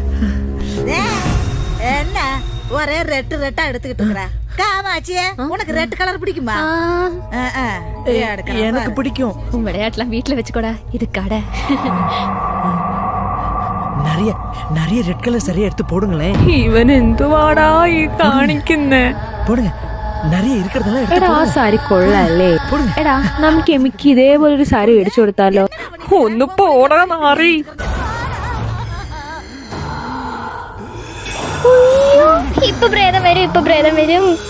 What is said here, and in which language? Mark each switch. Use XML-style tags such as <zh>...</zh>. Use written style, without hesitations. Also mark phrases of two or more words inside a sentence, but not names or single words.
<ta>என்ன ஒரே ரெட்டு ரெட்டா எடுத்துக்கிட்டு இருக்கற காமாட்சியே, உனக்கு</ta> <en>red colour</en> <ta>பிடிக்குமா? எனக்கு பிடிக்கும். உன் விளையாட்டுலாம் வீட்டுல வச்சுக்கோடா, இது கடை. நிறைய நிறைய</ta> <en>red colour</en> <ta>சரியா எடுத்து போடுங்களேன்.</ta> <ml>ഇവൻ എന്തുവാടാ ഈ കാണിക്കുന്നേ?</ml> <ta>போடுங்க, நிறைய இருக்கிறதெல்லாம் எடுத்து</ta> <ml>എടാ, ആ സാരി കൊള്ളാല്ലേ? എടാ, നമുക്ക് എമിക്ക് ഇതേപോലൊരു സാരി മേടിച്ചു കൊടുത്താലോ? ഒന്ന് പോടാ നാറി. ഇപ്പൊ പ്രേതം വരും, ഇപ്പൊ പ്രേതം വരും.</ml>